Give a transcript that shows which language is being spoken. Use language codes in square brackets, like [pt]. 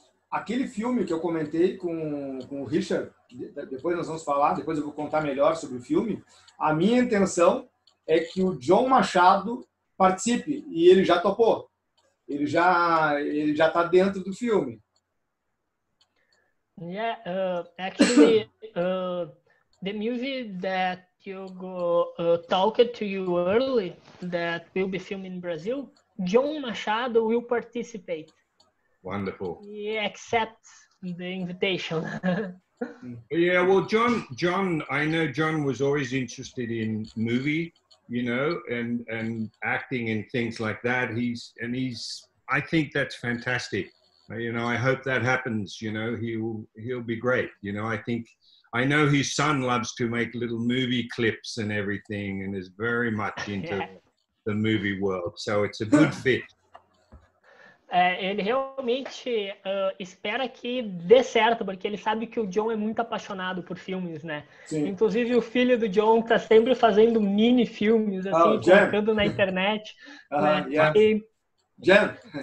[pt] Aquele filme que eu comentei com o Richard, depois nós vamos falar, depois eu vou contar melhor sobre o filme. A minha intenção é que o John Machado participe, e ele já topou. Ele já está dentro do filme. [en] Yeah, actually, the movie that you talked to you early, that will be filmed in Brazil, John Machado will participate. Wonderful. He accepts the invitation. Yeah, well, John, I know John was always interested in movie, you know, and acting and things like that. I think that's fantastic. You know, I hope that happens. You know, he'll be great. You know, I know his son loves to make little movie clips and everything, and is very much into the movie world. So it's a good fit. [pt] Ele realmente espera que dê certo, porque ele sabe que o John é muito apaixonado por filmes, né? Sim. Inclusive o filho do John tá sempre fazendo mini filmes, assim, colocando na internet. Né? [en] Yeah.